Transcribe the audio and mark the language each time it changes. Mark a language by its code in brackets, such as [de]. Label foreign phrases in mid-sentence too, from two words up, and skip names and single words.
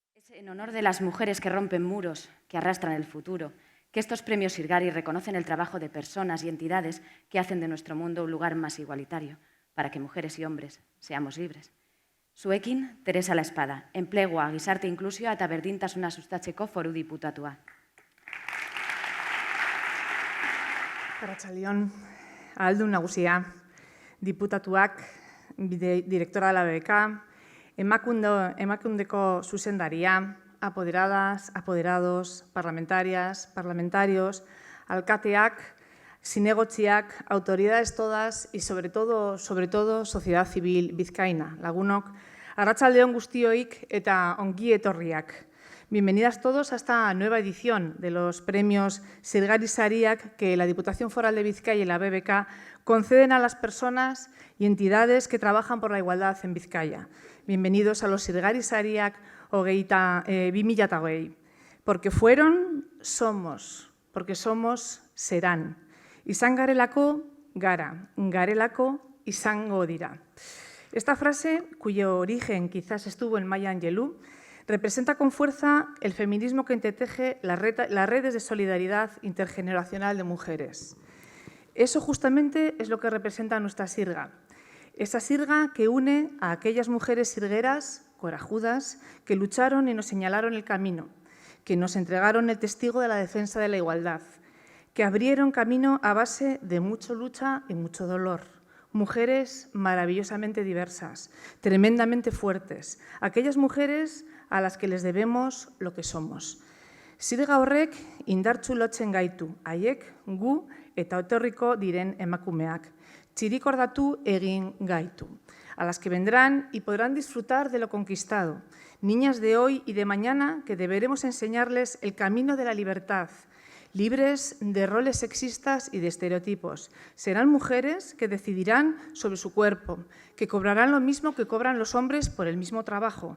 [es] En honor de las mujeres que rompen muros, que arrastran el futuro, que estos premios Sirgari reconocen el trabajo de personas y entidades que hacen de nuestro mundo un lugar más igualitario, para que mujeres y hombres seamos libres. [eu] Zuekin, Teresa La Espada, enplegua, gizarte inklusioa eta berdintasuna sustatzeko foru diputatua. Arratsaldeon, ahaldun nagusia, diputatuak, [es] directora de la BBK, [eu] emakundeko zuzendaria, [es] apoderadas, apoderados, parlamentarias, parlamentarios, [eu] alkateak, zinegotziak, [es] autoridades todas y sobre todo, sociedad civil [eu] bizkaina, lagunok, arratsaldeon guztioik eta ongi etorriak. [es] Bienvenidas todos a esta nueva edición de los premios Sirgari Sariak que la Diputación Foral de Vizcaya y la BBK conceden a las personas y entidades que trabajan por la igualdad en Vizcaya. Bienvenidos a los Sirgari Sariak 2020. Porque fueron, somos. Porque somos, serán. [eu] Izan garelako, gara. Garelako, izango dira. [es] Esta frase, cuyo origen quizás estuvo en Maya Angelou, representa con fuerza el feminismo que entreteje las redes de solidaridad intergeneracional de mujeres. Eso justamente es lo que representa nuestra sirga. Esa sirga que une a aquellas mujeres sirgueras, corajudas, que lucharon y nos señalaron el camino, que nos entregaron el testigo de la defensa de la igualdad, que abrieron camino a base de mucha lucha y mucho dolor. Mujeres maravillosamente diversas, tremendamente fuertes, aquellas mujeres a las que les debemos lo que somos. [eu] Sirga horrek indartsu lotzen gaitu, haiek gu eta etorriko diren emakumeak. Txirikordatu egin gaitu, [es] a las que vendrán y podrán disfrutar de lo conquistado. Niñas de hoy y de mañana que deberemos enseñarles el camino de la libertad, libres de roles sexistas y de estereotipos. Serán mujeres que decidirán sobre su cuerpo, que cobrarán lo mismo que cobran los hombres por el mismo trabajo.